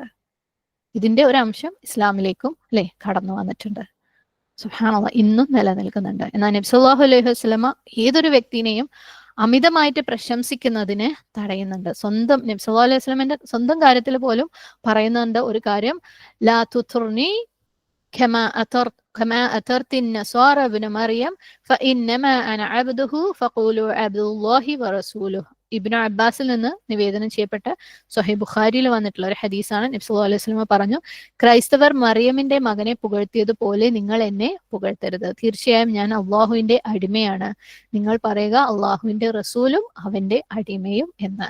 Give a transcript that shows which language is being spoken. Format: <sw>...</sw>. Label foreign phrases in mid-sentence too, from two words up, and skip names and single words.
<ml>ഇതിന്റെ ഒരു അംശം ഇസ്ലാമിലേക്കും കടന്നു വന്നിട്ടുണ്ട്.</ml> <ar>سبحان الله,</ar> <ml>ഇന്നും നിലനിൽക്കുന്നുണ്ട്. എന്നാൽ നബി</ml> <ar>صلى الله عليه وسلم</ar> <ml>ഏതൊരു വ്യക്തിനെയും അമിതമായിട്ട് പ്രശംസിക്കുന്നതിനെ തടയുന്നുണ്ട്. സ്വന്തം നബി</ml> <ar>صلى الله عليه وسلم</ar> <ml>സ്വന്തം കാര്യത്തിൽ പോലും പറയുന്നുണ്ട് ഒരു കാര്യം,</ml> <ar>لا تطروني كما أترت النصارى ابن مريم فإنما أنا عبده فقولوا عبد الله ورسوله.</ar> <ml>ഇബ്നു അബ്ബാസിൽ നിന്ന് നിവേദനം ചെയ്യപ്പെട്ട സ്വഹീഹ് ബുഖാരിയിൽ വന്നിട്ടുള്ള ഒരു ഹദീസാണ്. നബി</ml> <ar>صلى الله عليه وسلم</ar> <ml>പറഞ്ഞു, ക്രൈസ്തവർ മറിയമിന്റെ മകനെ പുകഴ്ത്തിയതുപോലെ നിങ്ങൾ എന്നെ പുകഴ്ത്തരുത്. തീർച്ചയായും ഞാൻ അള്ളാഹുവിന്റെ അടിമയാണ്. നിങ്ങൾ പറയുക അള്ളാഹുവിന്റെ റസൂലും അവന്റെ അടിമയും എന്ന്.</ml>